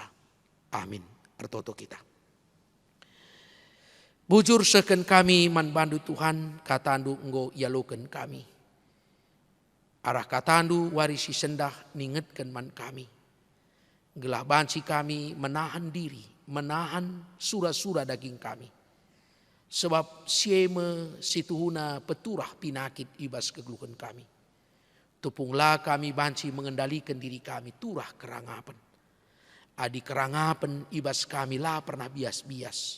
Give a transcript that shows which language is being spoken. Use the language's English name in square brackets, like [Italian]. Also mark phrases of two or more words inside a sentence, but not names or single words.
[Batak Karo] Amin. Ertoto kita. Bujur seken kami man bandu Tuhan, katandu enggo yaluken kami. Arah katandu warisi sendah ningetkan man kami. Gelah banci kami [Indonesian] menahan diri, [Batak Karo] menahan surah-surah daging kami. Sebab sieme situhuna peturah pinakit ibas kegeluhan kami. Tupunglah kami banci [Indonesian] mengendalikan diri [Batak Karo] kami turah kerangapan. Adi kerangapan ibas kami lah pernah bias-bias.